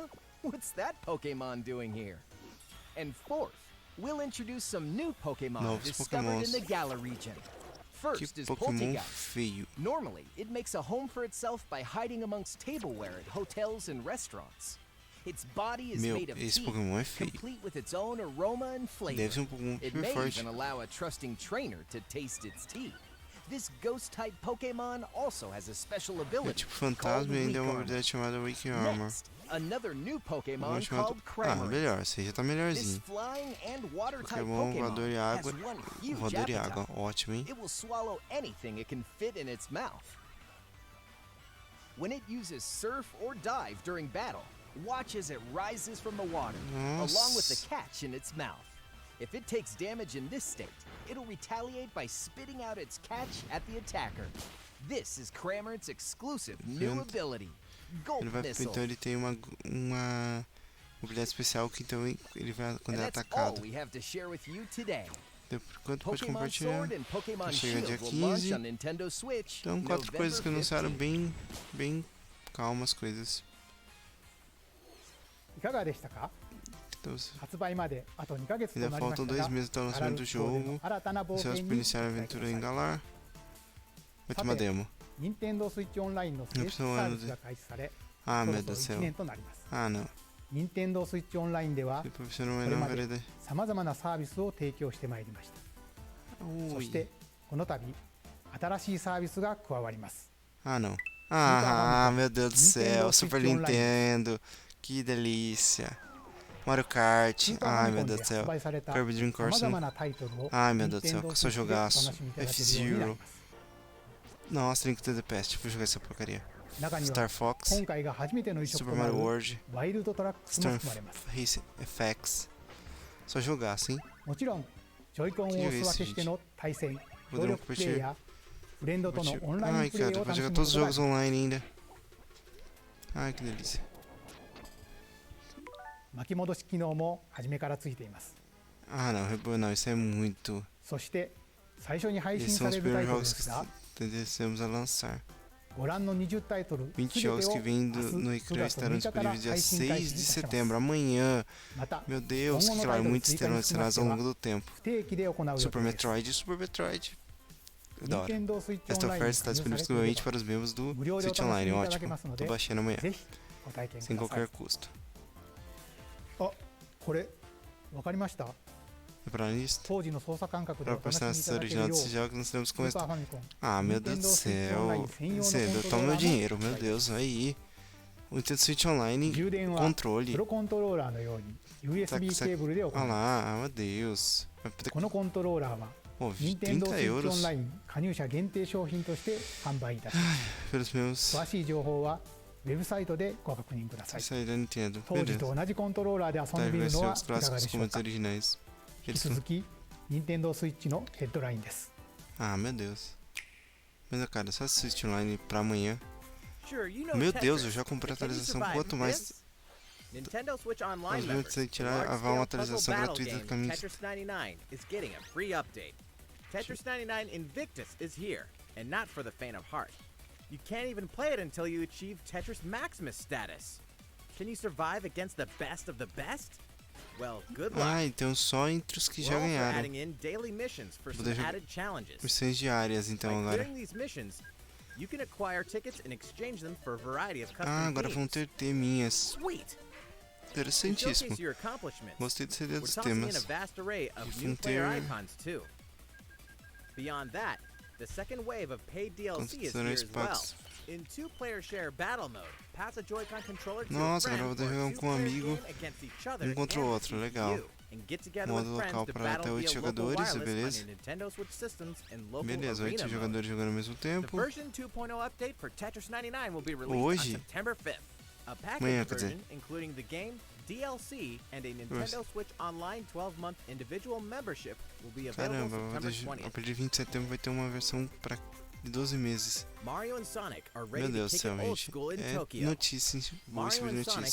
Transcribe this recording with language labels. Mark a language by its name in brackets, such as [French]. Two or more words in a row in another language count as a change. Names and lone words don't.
[English] What's that Pokemon doing here? And fourth, we'll introduce some new Pokemon [Portuguese] Novos [English] discovered in [Portuguese] Pokémons. [English] the Galar region. [Portuguese] que [English] First is Pokémon Poltegeist. [Portuguese] feio. [English] Normally, it makes a home for itself by hiding amongst tableware at hotels and restaurants. Its body is [Portuguese] Meu, [English] made of [Portuguese] esse [English] tea, [Portuguese] Pokémon é feio. [English] complete with its own aroma and flavor. [Portuguese] Deve ser Pokémon [English] It [Portuguese] super [English] may [Portuguese] forte. [English] even allow a trusting trainer to taste its tea. This ghost-type Pokemon also has a special [Portuguese] É [English] ability [Portuguese] tipo [English] called [Portuguese] fantasma e [English] Weak [Portuguese] ainda é uma [English] Armor. [Portuguese] habilidade chamada Weak Armor. [English] Next, another new Pokemon [Portuguese] Vamos chamar [English] called Cramorant. [Portuguese] melhor, esse aí já tá [English] This [Portuguese] melhorzinho. [English] flying and water-type [Portuguese] Pokémon [English] Pokemon [Portuguese] voador e [English] has [Portuguese] água. [English] one huge [Portuguese] Voador e água, [English] appetite. [Portuguese] ótimo, hein? [English] It will swallow anything it can fit in its mouth. When it uses surf or dive during battle, watch as it rises from the water, along with the [Portuguese] Nossa. [English] catch in its mouth. If it takes damage in this state, it'll retaliate by spitting out its catch at the attacker. This is Cramorant's exclusive new [Portuguese] Vendo. [English] ability, Gulp [Portuguese] Ele vai, [English] Missile. [Portuguese] então ele tem uma habilidade especial que então ele vai quando [English] And [Portuguese] é [English] that's all [Portuguese] atacado. [English] we have to share with you today. [Portuguese] Por enquanto pode [English] Pokemon [Portuguese] compartilhar. [English] Sword and Pokemon [Portuguese] Chega dia [English] Shield will launch [Portuguese] 15. [English] on Nintendo Switch [Portuguese] Então 4 [English] November [Portuguese] coisas que anunciaram [English] 15th. [Portuguese] bem calmas coisas. [Japanese] いかがでしたか。 [Portuguese] Então [Japanese] 発売まであと2ヶ月と [Portuguese] ainda [Japanese] なりまし [Portuguese] faltam [Japanese] た [Portuguese] 2 [Japanese] が、 [Portuguese] meses até o [Japanese] ガラ [Portuguese] lançamento [Japanese] ル [Portuguese] do [Japanese] スコーでの [Portuguese] jogo. [Japanese] 新たな冒険 [Portuguese] Ansioso [Japanese] に [Portuguese] para iniciar a [Japanese] ご期待く [Portuguese] aventura [Japanese] だ [Portuguese] em [Japanese] さい。 [Portuguese] Galar. Vai ter uma [Japanese] さて [Portuguese] demo. [Japanese] 任天堂スイッチオンラインの正式サービスが開始され、 [Portuguese] Ah, [Japanese] そろ [Portuguese] meu [Japanese] そろ [Portuguese] Deus do [Japanese] 1 [Portuguese] céu. [Japanese] 年となります。 [Portuguese] Ah, não. [Japanese] 任天堂スイッチオンラインでは [Portuguese] Que profissional [Japanese] これ [Portuguese] é [Japanese] ま [Portuguese] na [Japanese] で [Portuguese] verdade. [Japanese] さまざまなサービスを提供してまいりました。そし [Portuguese] Ui. [Japanese] てこの度新しいサービスが加わります。 [Portuguese] Ah, não. Ah, Famicom, meu Deus do céu. Nintendo Super Switch Online. Nintendo. Que delícia. Mario Kart. [Japanese] スーパーファ [Portuguese] Ai, [Japanese] ミコ [Portuguese] meu [Japanese] ンで [Portuguese] Deus do [Japanese] 発 [Portuguese] céu. [Japanese] 売された [Portuguese] Kirby Dream [Japanese] さま [Portuguese] Course. [Japanese] ざまなタイトルを [Portuguese] Ai, meu Deus do céu. [Japanese] 任天堂 [Portuguese] Que [Japanese] ス [Portuguese] só [Japanese] イッチでお楽 [Portuguese] jogaço. [Japanese] しみいただけるようになり [Portuguese] F-Zero. [Japanese] ます。 [Portuguese] Nossa, 30 DPS. Tipo, jogar essa porcaria. [Japanese] 中には [Portuguese] Star Fox. [Japanese] 今回が初めての移植 [Portuguese] Super [Japanese] となる [Portuguese] Mario World. [Japanese] ワイルドトラックスも [Portuguese] Storm [Japanese] 含まれます。 [Portuguese] Race FX. Só jogaço, hein? [Japanese] もちろんジョイコンをお裾分けしての対戦、協力プレイやフレンドとのオンライ [Portuguese] Ai, [Japanese] ンプレ [Portuguese] cara, [Japanese] イを [Portuguese] pode [Japanese] 楽し [Portuguese] jogar [Japanese] むこ [Portuguese] todos os [Japanese] とが [Portuguese] jogos online ainda. Ai, que delícia. [Japanese] 巻き戻し機能も初めからついています。 [Portuguese] Ah, não, não, isso é muito. [Japanese] そして最初に配信 [Portuguese] Esses [Japanese] さ [Portuguese] são [Japanese] れ [Portuguese] os [Japanese] るタイ [Portuguese] primeiros [Japanese] トルで [Portuguese] jogos [Japanese] すが、 [Portuguese] que descemos a lançar. [Japanese] ご覧の20タイトル全 [Portuguese] 20 jogos [Japanese] てを [Portuguese] que [Japanese] 明 [Portuguese] vêm [Japanese] 日 [Portuguese] no [Japanese] 9 [Portuguese] Recreio [Japanese] 月 [Portuguese] estarão [Japanese] 6 日から [Portuguese] disponíveis dia [Japanese] 配信開 [Portuguese] 6 de [Japanese] 始いたします。 [Portuguese] setembro, amanhã. [Japanese] また [Portuguese] Meu Deus, [Japanese] 今後 [Portuguese] que [Japanese] のタイ [Portuguese] claro, [Japanese] トル [Portuguese] muitos [Japanese] 追加 [Portuguese] terão [Japanese] につきま [Portuguese] adicionados [Japanese] して [Portuguese] ao [Japanese] は [Portuguese] longo do tempo. [Japanese] 不定期で行う予 [Portuguese] Super [Japanese] 定です。 [Portuguese] Metroid, Super Metroid. Da hora. [Japanese] 任天堂スイッチオ [Portuguese] Esta [Japanese] ンライン [Portuguese] oferta [Japanese] に [Portuguese] está [Japanese] 加入さ [Portuguese] disponível [Japanese] れていれ [Portuguese] exclusivamente para os membros do [Japanese] ば無料でお [Portuguese] Switch [Japanese] 楽し [Portuguese] Online, [Japanese] みいただけ [Portuguese] ótimo. [Japanese] ますの [Portuguese] Tô [Japanese] で、 [Portuguese] baixando amanhã, [Japanese] ぜひご体験く [Portuguese] sem [Japanese] ださい。 [Portuguese] qualquer custo. [Japanese] あ、これわかりました？ [Portuguese] Reparar nisso? [Japanese] 当時の操作感覚で [Portuguese] Para [Japanese] お楽し [Portuguese] postar [Japanese] みい [Portuguese] essa [Japanese] ただける [Portuguese] original [Japanese] よう [Portuguese] desses jogos, nós temos [Japanese] ス [Portuguese] que [Japanese] ーパー [Portuguese] começar. [Japanese] ファミコン [Portuguese] Ah, meu Deus do [Japanese] Nintendo Switch Online [Portuguese] céu. [Japanese] 専用の [Portuguese] Cedo, [Japanese] コントロー [Portuguese] toma [Japanese] ラ [Portuguese] meu [Japanese] ーも [Portuguese] dinheiro, meu [Japanese] 発売です [Portuguese] Deus, aí. O Nintendo Switch Online, [Japanese] 充電は [Portuguese] controle. [Japanese] プロコントローラーのように USB ケーブルで行い [Portuguese] Ah [Japanese] ま [Portuguese] lá, meu Deus. Vai [Japanese] す。 [Portuguese] poder... [Japanese] このコントローラーは [Portuguese] Pô, [Japanese] 任天堂 [Portuguese] 30 [Japanese] スイッチオン [Portuguese] euros [Japanese] ライン加入者限定商品として販売いたします。 [Portuguese] pelos meus. [Japanese] 詳しい情報はウェブサイトでご確認ください。 [Portuguese] Saída da Nintendo. [Japanese] 当時 [Portuguese] Beleza. [Japanese] と同じコントローラーで遊んでみ [Portuguese] Deve [Japanese] るの [Portuguese] ser [Japanese] は [Portuguese] os [Japanese] いかが [Portuguese] clássicos [Japanese] でしょ [Portuguese] como [Japanese] う [Portuguese] os [Japanese] か。 [Portuguese] originais. [Japanese] 引き [Portuguese] Eles [Japanese] 続き任天堂スイッチのヘッドラインです。 [Portuguese] Ah, meu Deus. Mas, cara, só Switch Online pra amanhã. [English] Sure, you know [Portuguese] Meu Deus, eu [English] Tetris, [Portuguese] já comprei a [English] but can you [Portuguese] atualização. [English] survive [Portuguese] Quanto mais. [English] this? Nintendo Switch Online [Portuguese] Nós [English] members, [Portuguese] vamos tirar [English] the [Portuguese] a [English] large-scale [Portuguese] uma atualização [English] puzzle battle [Portuguese] gratuita do [English] game [Portuguese] caminho. [English] Tetris 99 is getting a free update. Tetris 99 Invictus is here, and not for the faint of heart. You can't even play it until you achieve Tetris Maximus status. Can you survive against the best of the best? Well, good luck. [Portuguese] Ah, então só entre os que [English] We're [Portuguese] já [English] also [Portuguese] ganharam. [English] adding in daily missions for some [Portuguese] Poder jogar [English] added challenges. [Portuguese] missões diárias, então, [English] By [Portuguese] agora. [English] clearing these missions, you can acquire tickets and exchange them for a variety of custom [Portuguese] Ah, agora vão [English] themes. [Portuguese] ter teminhas. [English] Sweet! To [Portuguese] Interessantíssimo. [English] showcase your accomplishments, [Portuguese] Gostei dessa ideia [English] we're [Portuguese] dos [English] tossing in a [Portuguese] temas. [English] vast array of [Portuguese] E [English] new [Portuguese] vão [English] player [Portuguese] ter [English] icons too. Beyond that, the second wave of paid DLC is here [Portuguese] construções [English] as well. packs. In two-player share battle mode, pass a Joy-Con controller to [Portuguese] Nossa, [English] a [Portuguese] agora eu vou [English] friend [Portuguese] poder [English] for a [Portuguese] jogar com um [English] two-player [Portuguese] amigo, [English] game against each other [Portuguese] contra o [English] and [Portuguese] outro, [English] defeat [Portuguese] legal. [English] you, and get together [Portuguese] Modo [English] with friends [Portuguese] local [English] to [Portuguese] para [English] battle [Portuguese] até 8 [English] via local [Portuguese] jogadores, [English] wireless on [Portuguese] beleza? [English] your Nintendo Switch systems and local [Portuguese] Beleza, 8 [English] arena mode. [Portuguese] jogadores jogando ao mesmo [English] The [Portuguese] tempo. [English] version 2.0 update for Tetris 99 will be released [Portuguese] Hoje? [English] on September 5th. A package [Portuguese] Amanhã, quer dizer. [English] version including the game, DLC, and a Nintendo Switch Online 12-month individual membership will be available [Portuguese] Caramba, [English] September [Portuguese] a [English] 20th. [Portuguese] partir de 20 de setembro vai ter uma versão pra de 12 meses. [English] Mario and Sonic are [Portuguese] Meu [English] ready to [Portuguese] Deus do [English] kick [Portuguese] céu, [English] it old [Portuguese] gente. [English] school in [Portuguese] É [English] Tokyo. [Portuguese] notícia, boa [English] Mario [Portuguese] sobre [English] and Sonic